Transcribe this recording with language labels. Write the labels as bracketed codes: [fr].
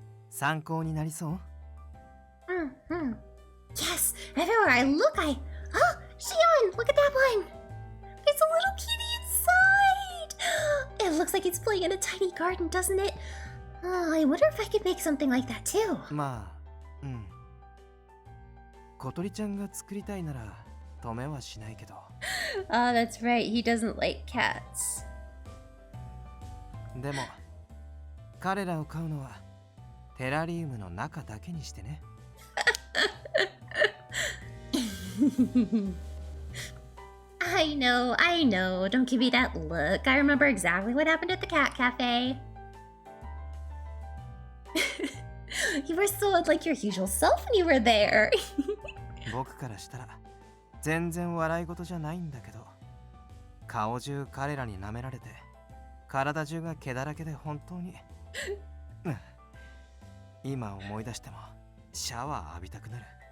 [ja] 参考になりそう？ [en] Yes, everywhere I look, Oh, Shion, look at that one. There's a little kitty inside. It looks like it's playing in a tiny garden, doesn't it? Oh, I wonder if I could make something like that too. [ja] まあ、小鳥ちゃんが作りたいなら止めはしないけど。 [en] Ah, that's right. He doesn't like cats. [ja] でも、彼らを飼うのはテラリウムの中だけにしてね。 [en] I know. Don't give me that look. I remember exactly what happened at the cat cafe. You were so unlike your usual self when you were there. [ja] 僕からしたら全然笑い事じゃないんだけど、顔中彼らに舐められて体中が毛だらけで本当に今思い出してもシャワー浴びたくなる。